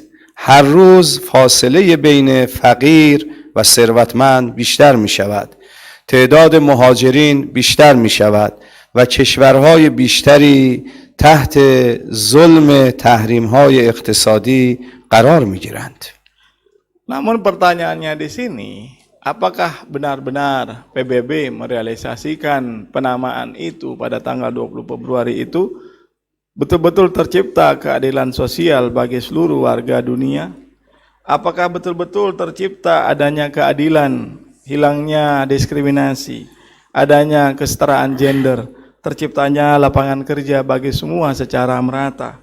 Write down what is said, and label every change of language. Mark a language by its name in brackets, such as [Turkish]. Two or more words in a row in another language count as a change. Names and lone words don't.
[Persian] هر روز فاصله بین فقیر و ثروتمند بیشتر می شود، تعداد مهاجرین بیشتر می شود و کشورهای بیشتری تحت ظلم تحریم‌های اقتصادی قرار می گیرند. [Indonesian] Namun pertanyaannya di sini, apakah benar-benar PBB merealisasikan penamaan itu pada tanggal 20 Februari itu betul-betul tercipta keadilan sosial bagi seluruh warga dunia? Apakah betul-betul tercipta adanya keadilan, hilangnya diskriminasi, adanya kesetaraan gender, terciptanya lapangan kerja bagi semua secara merata?